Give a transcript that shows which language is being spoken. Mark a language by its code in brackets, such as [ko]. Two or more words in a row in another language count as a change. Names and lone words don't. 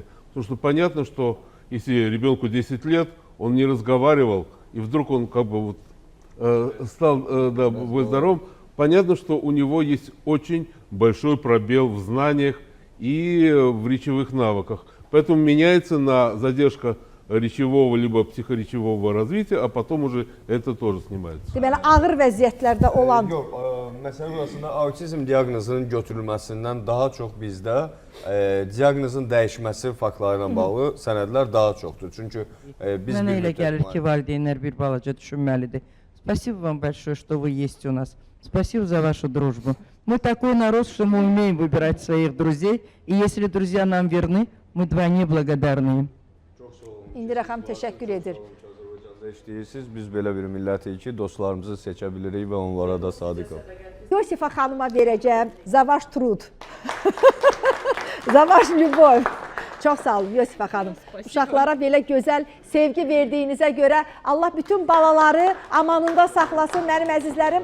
[ru] Потому что понятно, что если ребенку 10 лет, он не разговаривал, и вдруг он как бы вот, стал здоровым, понятно, что у него есть очень большой пробел в знаниях и в речевых навыках. Поэтому меняется на задержка речевого либо психоречевого развития, а потом уже это тоже снимается. [az] Deməli, ağır vəziyyətlərdə olan... Yox, məsələ burasında autizm diaqnozunun götürülməsindən daha çox bizdə diaqnozun dəyişməsi faktları ilə bağlı sənədlər daha çoxdur. Çünki biz... Mənə elə gəlir ki, valideynlər bir balaca düşünməlidir. [ru] Спасибо вам большое, что вы есть у нас. Спасибо за вашу дружбу. Мы такой народ, что мы умеем выбирать своих друзей, и если друзья нам верны, мы вдвойне благодарны им. [az] İndira xanım təşəkkür edir. İşləyirsiniz, biz belə bir millətik ki, dostlarımızı seçə bilirik və onlara da sadiq ol. Yosifa xanıma verəcəm Zavaş Trud. Zavaş Lyubov. Çox sağ olun Yosifa xanım. Uşaqlara belə gözəl sevgi verdiyinizə görə Allah bütün balaları amanında saxlasın mənim əzizlərim.